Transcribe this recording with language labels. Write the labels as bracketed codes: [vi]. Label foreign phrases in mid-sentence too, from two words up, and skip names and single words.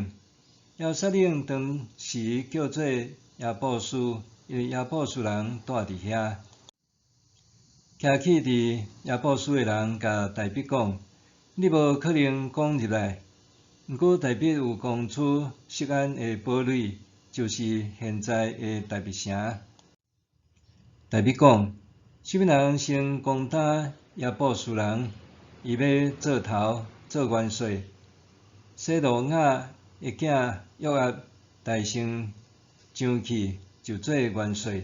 [nan] 耶路撒冷当时叫做耶布斯，因为耶布斯人住伫遐。徛起伫耶布斯的人甲大卫讲：你无可能攻入来。毋过大卫有讲出锡安的堡垒，就是现在的大卫城。大卫讲：什么人先攻打耶布斯人，伊要做头做元帅。西罗亚的囝约押大声上去，就做元帅。